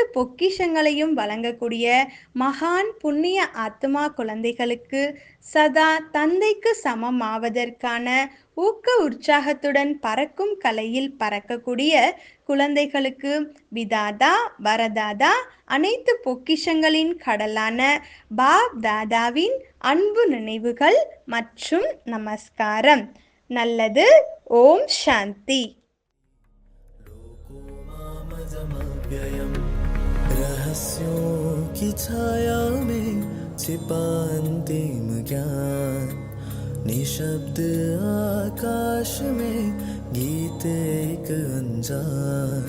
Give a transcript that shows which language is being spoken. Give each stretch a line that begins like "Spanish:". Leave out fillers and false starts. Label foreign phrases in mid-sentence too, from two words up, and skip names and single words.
Tamil: பொக்கிஷங்களையும் வழங்கக்கூடிய மகான் புண்ணிய ஆத்மா குழந்தைகளுக்கு, சதா தந்தைக்கு சமம் ஆவதற்கான ஊக்க உற்சாகத்துடன் பறக்கும் கலையில் பறக்கக்கூடிய குழந்தைகளுக்கு விதாதா வரதாதா அனைத்து பொக்கிஷங்களின் கடலான பாப் தாதாவின் அன்பு நினைவுகள் மற்றும் நமஸ்காரம். நல்லது. ஓம் சாந்தி.
Hindi: रहस्यों की छाया में छिपा अंतिम ज्ञान, निशब्द आकाश में गीत एक अनजान।